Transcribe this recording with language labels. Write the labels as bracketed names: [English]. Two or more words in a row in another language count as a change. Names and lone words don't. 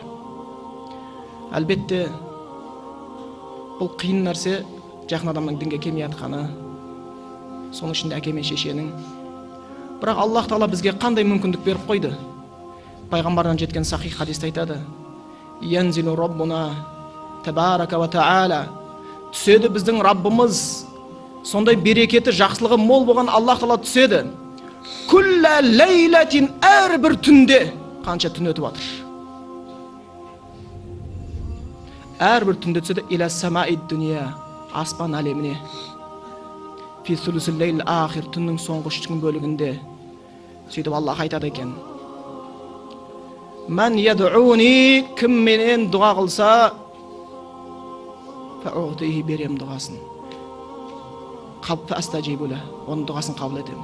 [Kazakh] Әлбетте, бұл қиын нәрсе, жақын адамның дінге келмей жатқаны, соның ішінде әке мен шешенің. Бірақ Аллах Тағала бізге қандай мүмкіндік беріп қойды? Пайғамбардан жеткен сахих хадисте айтады: [Arabic] ينزل ربنا تبارك وتعالى. [Kazakh] Түседі біздің Раббымыз, сондай берекеті, жақсылығы мол болған Аллах Тағала түседі. [Arabic] كل ليلة, [Kazakh] әрбір түнде. Қанша түн өтіп жатыр? Әрбір түнде түседі. [Arabic] إلى السماء الدنيا, аспан әлеміне. في ثلث الليل الآخر, [Kazakh] түннің соңғы 3 бөлігінде. Сөйтіп Аллах айтады екен: [Arabic] من يدعوني, [Kazakh] кім менен дұға қылса, фаутихи, берем дұғасын. Фастажибула, оның дұғасын қабыл етемін.